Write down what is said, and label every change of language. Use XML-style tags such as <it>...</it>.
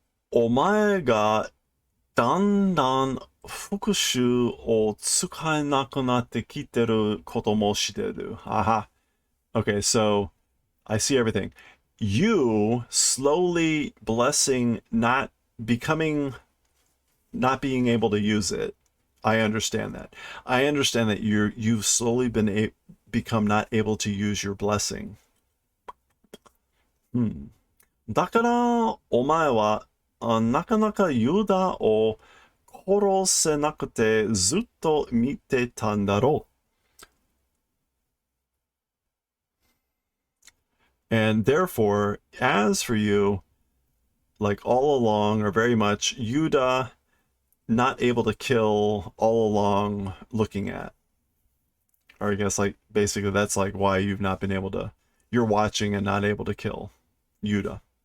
<ja>お前がだんだん復讐を使えなくなってきてることもしてる。 Aha.</ja> <en>Okay, so I see everything. You slowly blessing not becoming not being able to use it. I understand that. I understand that you've slowly become not able to use your blessing. うん。</en> <ja>だから、お前は、なかなかユダを殺せなくてずっと見てたんだろう。</ja> <en>And therefore, as for you, like all along, or very much, Yuda not able to kill all along looking at. Or I guess like basically that's like why you've not been able to, you're watching and not able to kill Yuda.</en>